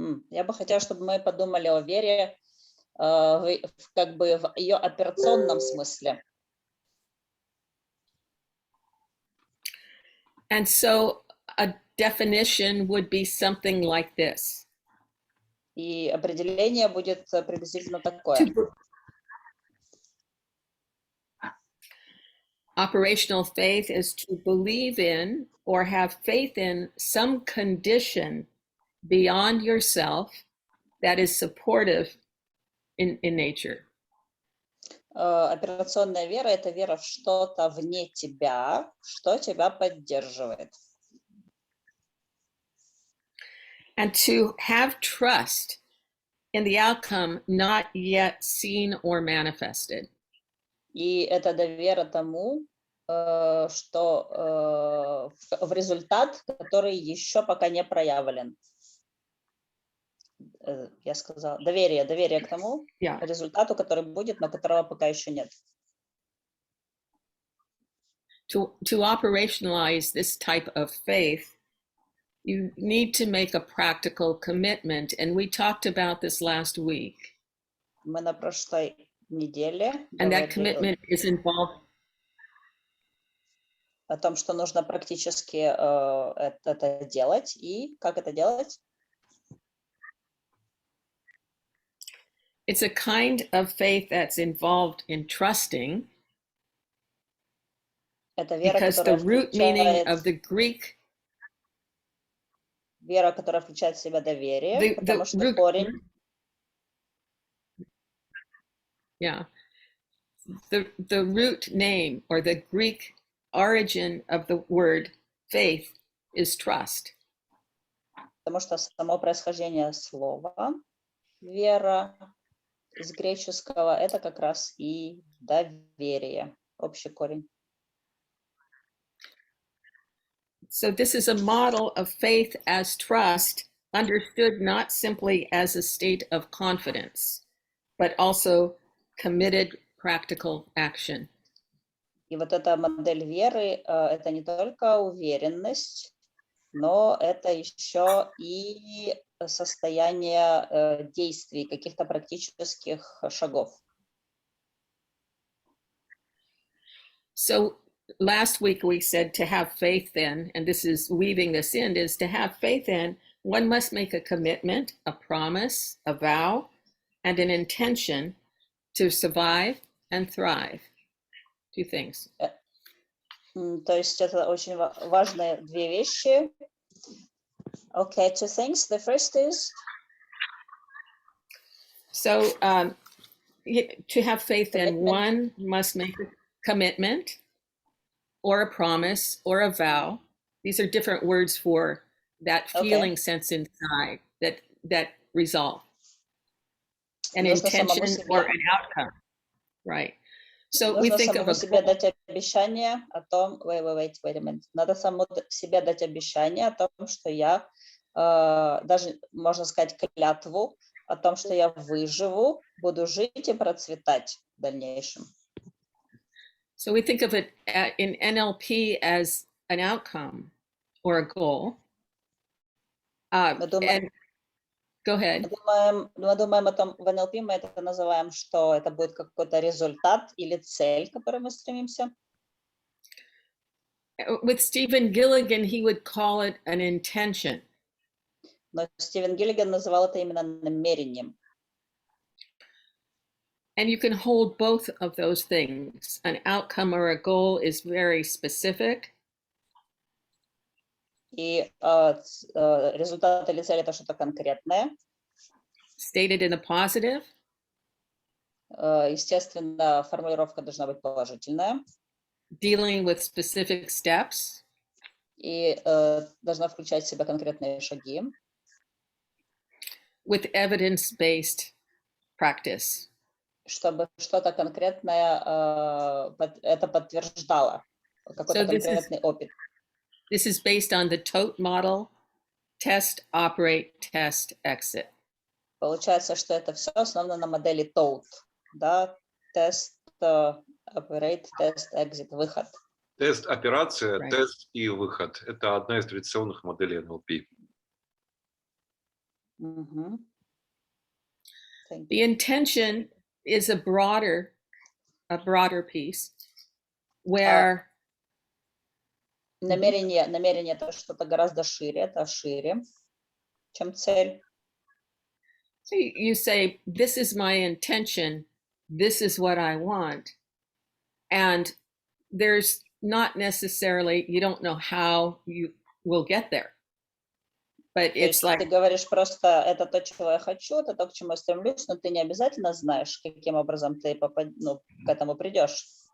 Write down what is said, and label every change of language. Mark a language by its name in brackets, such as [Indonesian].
[Russian] Я бы хотела, чтобы мы подумали о вере как бы в ее операционном смысле. [English] And so a definition would be something like this. [Russian] И определение будет приблизительно такое. [English] Operational faith is to believe in or have faith in some condition beyond yourself that is supportive in nature. [Russian] Операционная вера – это вера в что-то вне тебя, что тебя поддерживает. [English] And to have trust in the outcome not yet seen or manifested. [Russian] И это довера тому, что в результат, который еще пока не проявлен. Я сказала, доверие к тому результату, который будет, но которого пока еще нет. [English] To operationalize this type of faith, you need to make a practical commitment, and we talked about this last week. [Russian] Мы на прошлой неделе [English] and that commitment is involved. [Russian] О том, что нужно практически это делать, и как это делать? [English] It's a kind of faith that's involved in trusting, [Russian] это вера, [English] because the root meaning of the Greek, [Russian] вера, которая включает в себя доверие, потому что корень. [English] Yeah, the root name or the Greek origin of the word faith is trust. [Russian] Потому что само происхождение слова вера из греческого это как раз и доверие, общий корень. [English] So this is a model of faith as trust, understood not simply as a state of confidence, but also committed practical action. [Russian] И вот эта модель веры, это не только уверенность, но это еще и состояние действий, каких-то практических шагов. [English] So last week we said to have faith in, and this is weaving this in, is to have faith in, one must make a commitment, a promise, a vow, and an intention to survive and thrive. Two things. [Russian] То есть это очень важные две вещи. [English] Okay, two things. The first is... So to have faith in, one must make a commitment or a promise or a vow. These are different words for that feeling sense inside, that resolve. An intention or an outcome. Right. So we think of a [Russian] себе дать обещание о том, [English] wait a minute. [Russian] Надо самому себе дать обещание о том, что я, даже можно сказать клятву, о том, что я выживу, буду жить и процветать в дальнейшем. [English] So we think of it in NLP as an outcome or a goal. Go ahead. [Russian] Мы думаем о том, в NLP мы это называем, что это будет какой-то результат или цель, к которой мы стремимся. [English] With Stephen Gilligan, he would call it an intention. [Russian] Но Стивен Гиллиган называл это именно намерением. [English] And you can hold both of those things. An outcome or a goal is very specific. [Russian] И результат или цель это что-то конкретное. [English] Stated in a positive. [Russian] Естественно, формулировка должна быть положительная. [English] Dealing with specific steps. [Russian] И должна включать в себя конкретные шаги. [English] With evidence-based practice. [Russian] Чтобы что-то конкретное это подтверждало, какой-то конкретный опыт. [English] This is based on the TOTE model, test, operate, test, exit. [Russian] Получается, что это все основано на модели TOTE, да, тест, [English] operate, test, exit, [Russian] выход. Тест, операция, тест и выход. Это одна из традиционных моделей NLP. [English] The intention is a broader piece where [Russian] намерение это что-то гораздо шире, это шире, чем цель. [English] So you say, this is my intention, this is what I want. And there's not necessarily, you don't know how you will get there. But [Russian] То [English] it's [Russian] есть [English] like, [Russian] ты говоришь просто, это то, чего я хочу, это то, к чему я стремлюсь, но ты не обязательно знаешь, каким образом ты к этому придешь.